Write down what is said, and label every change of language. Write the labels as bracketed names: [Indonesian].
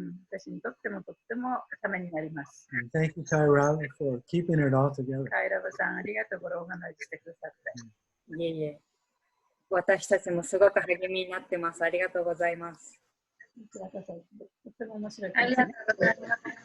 [Japanese] 私にとってもとってもためになります。 [English] And thank you, Tyra, for keeping it all together. [Japanese] カイラブさん、ありがとう。これオーガナイズしてくださって。いえいえ。私たちもすごく励みになってます。ありがとうございます。とっても面白い。ありがとうございます。